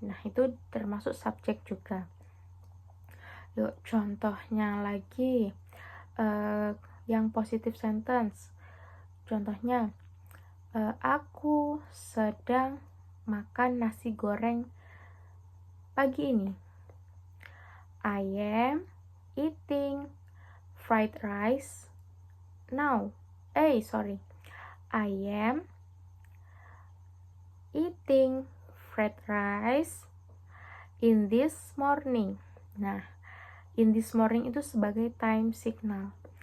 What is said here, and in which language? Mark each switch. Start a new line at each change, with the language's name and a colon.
Indonesian: Nah, itu termasuk subjek juga. Yuk, contohnya lagi yang positive sentence. Contohnya, aku sedang makan nasi goreng pagi ini.
English: I am eating fried rice now. I am eating fried rice in this morning.
Indonesian: Nah,
English: in this morning
Indonesian: itu sebagai time signal.